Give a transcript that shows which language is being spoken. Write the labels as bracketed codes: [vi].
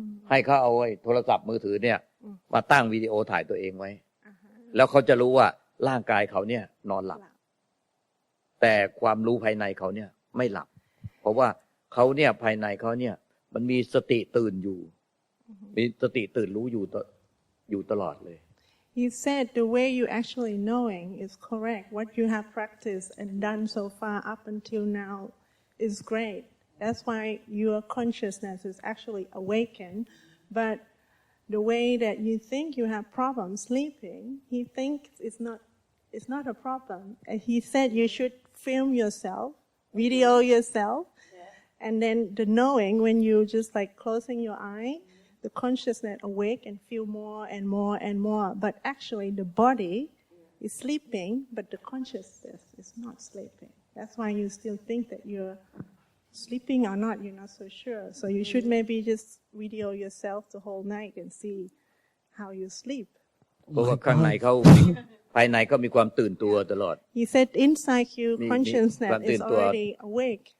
[th] ให้เขาเอาไอ้โทรศัพท์มือถือเนี่ยมาตั้งวิดีโอถ่ายตัวเองไว้แล้วเขาจะรู้ว่าร่างกายเขาเนี่ยนอนหลับแต่ความรู้ภายในเขาเนี่ยไม่หลับเพราะว่าเขาเนี่ยภายในเขาเนี่ยมันมีสติตื่นอยู่มีสติตื่นรู้อยู่ตลอดเลย [en] He said the way you actually knowing is correct. What you have practiced and done so far up until now is great. That's why your consciousness is actually awakened. But the way that you think you have problems sleeping, he thinks it's not a problem. And he said you should film yourself, video yourself, and then the knowing when you just like closing your eye, the consciousness awake and feel more and more and more. But actually the body is sleeping, but the consciousness is not sleeping. That's why you still think that you're sleeping or not, you're not so sure. So you should maybe just video yourself the whole night and see how you sleep. [th] เพราะว่าข้างในเขาภายในเขามีความตื่นตัวตลอด [en] He said inside you consciousness is already awake.